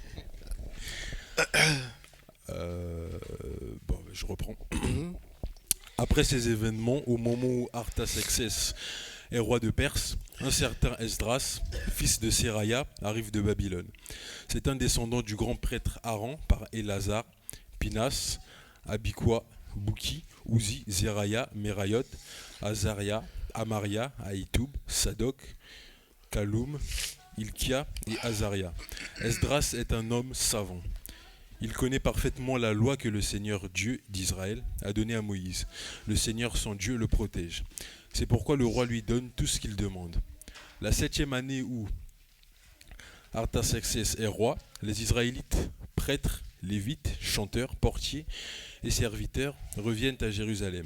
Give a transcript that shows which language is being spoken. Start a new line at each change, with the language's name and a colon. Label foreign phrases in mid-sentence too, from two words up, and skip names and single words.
French: je reprends. Mhm. Après ces événements, au moment où Artaxerxès est roi de Perse, un certain Esdras, fils de Séraya, arrive de Babylone. C'est un descendant du grand prêtre Aaron par Élazar, Pinas, Abikwa, Bouki, Uzi, Zeraya, Merayot, Azaria, Amaria, Aïtoub, Sadok, Kaloum, Ilkia et Azaria. Esdras est un homme savant. Il connaît parfaitement la loi que le Seigneur Dieu d'Israël a donnée à Moïse. Le Seigneur son Dieu le protège. C'est pourquoi le roi lui donne tout ce qu'il demande. La 7e année où Artaxerxès est roi, les Israélites, prêtres, lévites, chanteurs, portiers et serviteurs reviennent à Jérusalem.